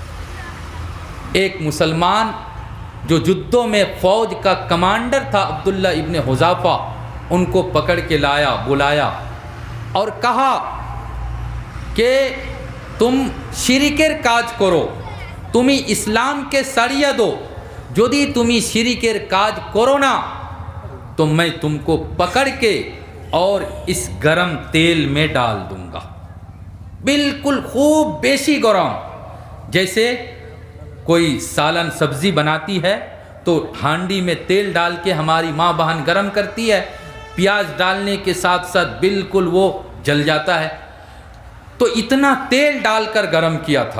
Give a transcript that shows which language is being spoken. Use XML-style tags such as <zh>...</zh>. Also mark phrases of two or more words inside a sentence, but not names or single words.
<ur>ایک مسلمان جو جدوں میں فوج کا کمانڈر تھا عبداللہ ابن حذافہ، ان کو پکڑ کے لایا، بلایا اور کہا کہ تم شرکر کاج کرو، تمہیں اسلام کے سڑیا دو،</ur> <bn>যদি তুমি শিরিকের কাজ করো না</bn> <ur>تو میں تم کو پکڑ کے اور اس گرم تیل میں ڈال دوں گا، بالکل خوب بیشی گرم۔ جیسے کوئی سالن سبزی بناتی ہے تو ہانڈی میں تیل ڈال کے ہماری ماں بہن گرم کرتی ہے، پیاز ڈالنے کے ساتھ ساتھ بالکل وہ جل جاتا ہے، تو اتنا تیل ڈال کر گرم کیا تھا۔</ur>